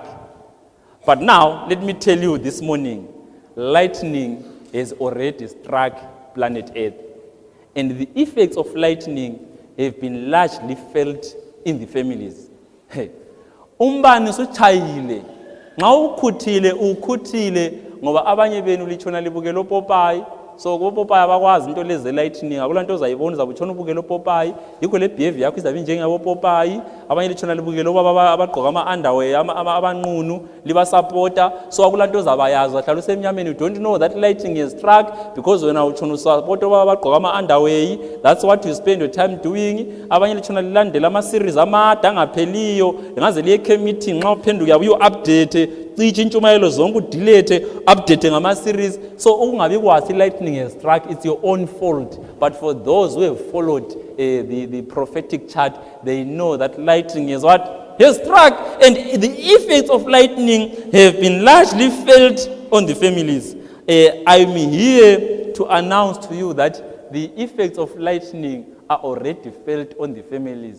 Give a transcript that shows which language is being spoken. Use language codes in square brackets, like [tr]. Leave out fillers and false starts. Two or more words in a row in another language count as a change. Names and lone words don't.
[en] But now let me tell you this morning, lightning has already struck planet Earth, and the effects of lightning have been largely felt in the families. [nd] Hey, umbani suchayile, nxa ukhuthile ngoba abanye benu litshona libukela opopayi. So opopayi abakwazi into leze lightning, akulanto ozayibona uzabutshona ubukela opopayi, yikho le behavior yakho izabe njengabo opopayi. Abanye litshona libukela obaba abagqoka ama-underwear abanqunu libasupporta. So akulanto ozabayazi, wahlala usemnyameni, [en] you don't know that lightning is struck, because [nd] wena utshona usupport obaba abagqoka ama-underwear. [en] That's what you spend your time doing. [nd] Abanye litshona lilandela ama-series amade angapheliyo, ngaze liye ekhemithi nxa uphenduka yabe uyu-update cishe intshumayelo zonke udelete update ngama-series. [en] So [nd] ukungabi kwathi [en] lightning has struck, it's your own fault. But for those who have followed the prophetic chart, they know that lightning is what? Has struck, and the effects of lightning have been largely felt on the families. I'm here to announce to you that the effects of lightning are already felt on the families.